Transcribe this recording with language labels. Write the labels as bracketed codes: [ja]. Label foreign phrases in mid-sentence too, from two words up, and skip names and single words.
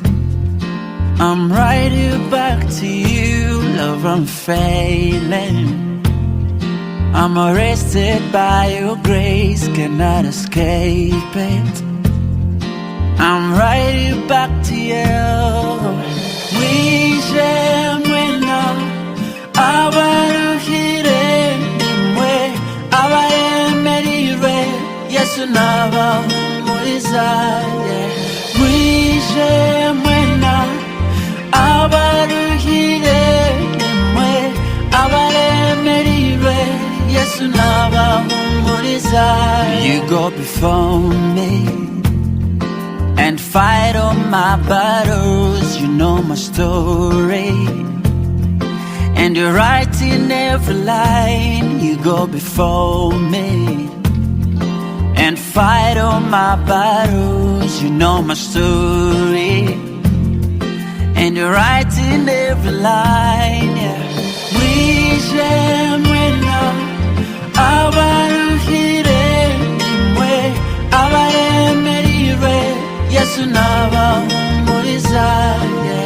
[en] I'm right here back to you. Love, I'm failing. I'm arrested by your grace, cannot escape it. I'm right here back to you. [rw] Wishemwena abaruhire nimwe abaremerire Yesu nabahumurizaye. Wishemwena abaruhire nimwe abaremerire Yesu nabahumurizaye. [en] You go before me fight all my battles. You know my story, and you're right in every line. You go before me and fight all my battles. You know my story, and you're right in every line, yeah. [rw] Wishemwena abaruhire imwe abaremerire Yesu nabahumuriza, yeah.